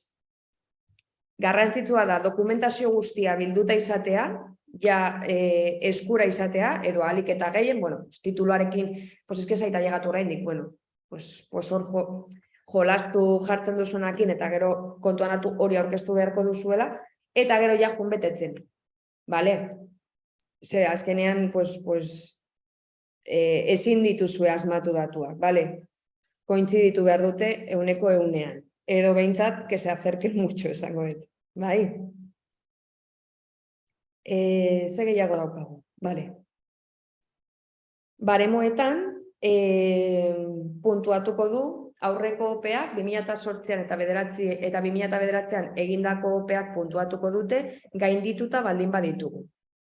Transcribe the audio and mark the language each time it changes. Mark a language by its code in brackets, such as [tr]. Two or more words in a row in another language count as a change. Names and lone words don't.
[eu] Garrantzitsua da dokumentazio guztia bilduta izatea, ja eskura izatea, edo ahalik eta gehien, tituluarekin, eske zaita llegatu oraindik, hor jolastu jartzen duzuenakin, eta gero kontuan hartu hori aurkeztu beharko duzuela, eta gero ja jun betetzen. Azkenean, ezin dituzue asmatu datuak, kointziditu behar dute 100%. Edo behintzat, [es] que se acerquen mucho, [eu] esango dut. Ze gehiago daukagu. Baremoetan, puntuatuko du, aurreko opeak, 2008an eta 2009an egindako opeak puntuatuko dute, gaindituta baldin baditugu.